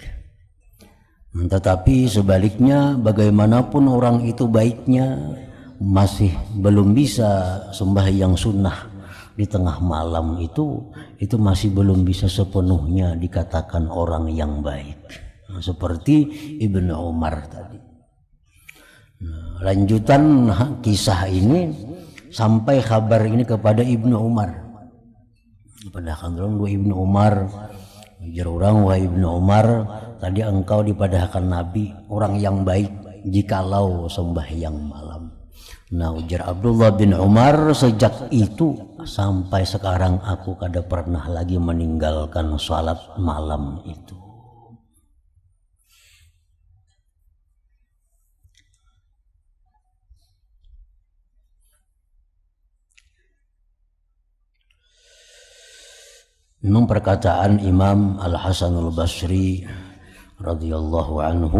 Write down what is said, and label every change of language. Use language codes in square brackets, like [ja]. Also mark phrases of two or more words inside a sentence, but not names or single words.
[bjn] Tetapi sebaliknya, bagaimanapun orang itu baiknya, masih belum bisa sembahyang sunnah di tengah malam, itu masih belum bisa sepenuhnya dikatakan orang yang baik. Seperti Ibnu Umar tadi. Nah, lanjutan kisah ini sampai kabar ini kepada Ibnu Umar. Padahkan dua Ibnu Umar, ujar orang, wahai Ibnu Umar, tadi engkau dipadahkan Nabi orang yang baik jikalau sembahyang malam. Nah, ujar Abdullah bin Umar, sejak itu sampai sekarang aku kada pernah lagi meninggalkan salat malam itu. Memang perkataan Imam Al-Hasanul Basri [ar] رضي الله عنه